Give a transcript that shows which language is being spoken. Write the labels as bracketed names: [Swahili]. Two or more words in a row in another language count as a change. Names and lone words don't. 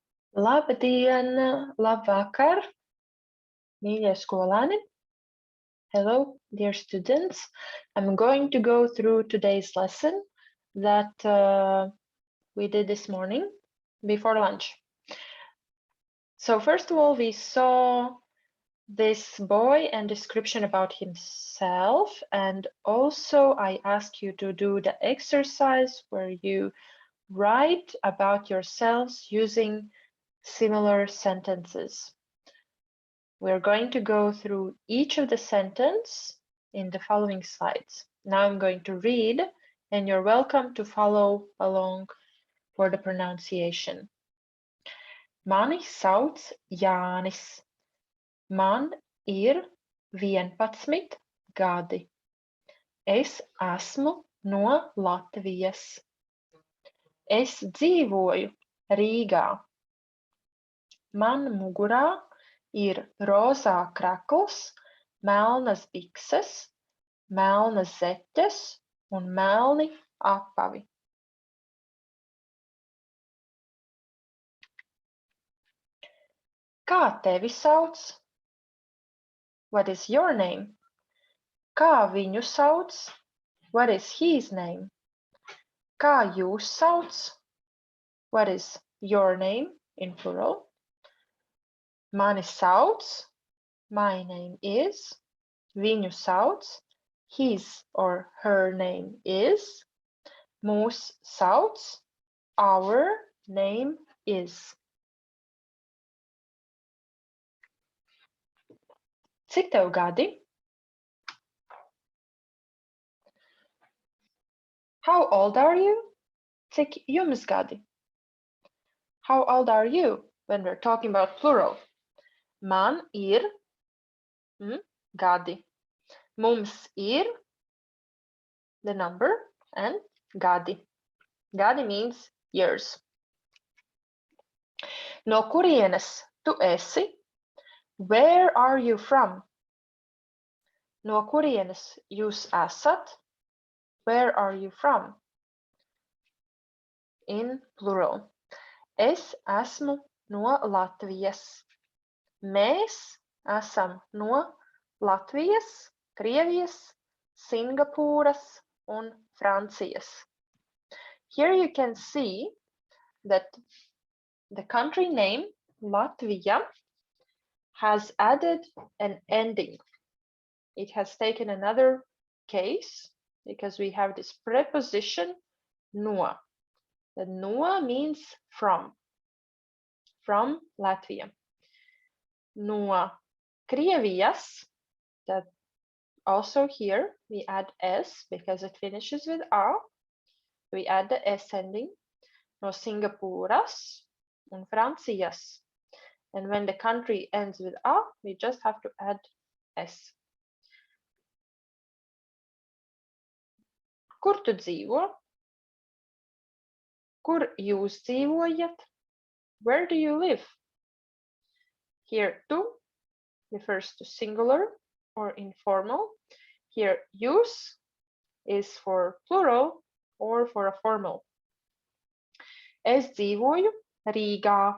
[Latvian] Labdien, labvakar, mīļie skolēni. [English] Hello, dear students. I'm going to go through today's lesson that we did this morning before lunch. So first of all, we saw this boy and description about himself, and also I asked you to do the exercise where you write about yourselves using similar sentences. We're going to go through each of the sentences in the following slides. Now I'm going to read, and you're welcome to follow along for the pronunciation. [Latvian] Mani sauc Jānis. Man ir 11 gadi. Es esmu no Latvijas. Es dzīvoju Rīgā. Man mugurā ir rozā krakls, melnas bikses, melnas zeķes un melni apavi. Kā tevi sauc? [English] What is your name? [Latvian] Kā viņu sauc? [English] What is his name? [Latvian] Kā jūs sauc? [English] What is your name in plural? [Latvian] Mani sauc, [English] my name is, [Latvian] viņu sauc, [English] his or her name is, [Latvian] mūs sauc, [English] our name is. [Latvian] Cik tev gadi? [English] How old are you? [Latvian] Cik jums gadi? [English] How old are you when we're talking about plural? [Latvian] Man ir gadi. Mums ir [English] the number and gadi. Gadi means years. [Latvian] No kurienes tu esi? [English] Where are you from? [Latvian] No kurienes jūs esat? [English] Where are you from? In plural. [Latvian] Es esmu no Latvijas. Mēs esam no Latvijas, Krievijas, Singapūras un Francijas. [English] Here you can see that the country name Latvia has added an ending. It has taken another case because we have this preposition no. The no means from Latvia. [Latvian] No Krievijas, [English] that also here we add S because it finishes with A. We add the S ending. [Latvian] No Singapūras un Francijas. [English] And when the country ends with A, we just have to add S. [Latvian] Kur tu dzīvo? Kur jūs dzīvojat? [English] Where do you live? Here, tu refers to singular or informal. Here, jūs is for plural or for a formal. [Latvian] Es dzīvoju Rīgā.